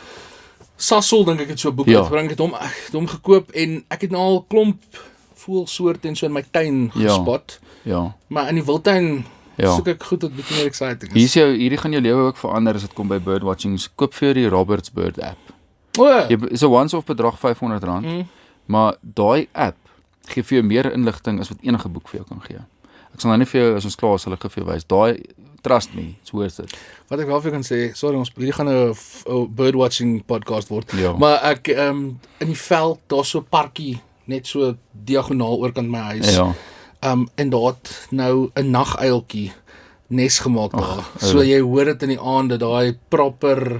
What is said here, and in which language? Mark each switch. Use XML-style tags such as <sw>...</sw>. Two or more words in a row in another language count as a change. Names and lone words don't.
<af>Sasol dink ek het so 'n boek Ja. uitgebring, ek het hom gekoop en ek het nou al klomp voelsoorte en so in my tuin Ja. gespot. Ja. Maar in die wildtuin Ja. soek ek goed wat bietjie meer exciting Hier is. is hierdie gaan jou lewe ook verander as dit kom by birdwatching. So koop vir jou die Roberts Bird app. O, Is 'n once-off bedrag R500, maar daai app gee vir jou meer inligting as wat enige boek vir jou kan gee. Ek sal nou nie vir jou as ons klaar is hulle gee vir jou wys.</af> <en>Daai trust me, it's worth it.</en> <af>wat ek wel vir jou kan sê, sorry ons hierdie gaan 'n</af> <en>birdwatching podcast</en> <af>word. Ja. Maar ek in die veld, daar's so 'n parkie net so diagonaal oorkant my huis. Ja. En daar het nou 'n naguiltjie nes gemaak daar. So jy hoor dit in die aande, daai proper</af>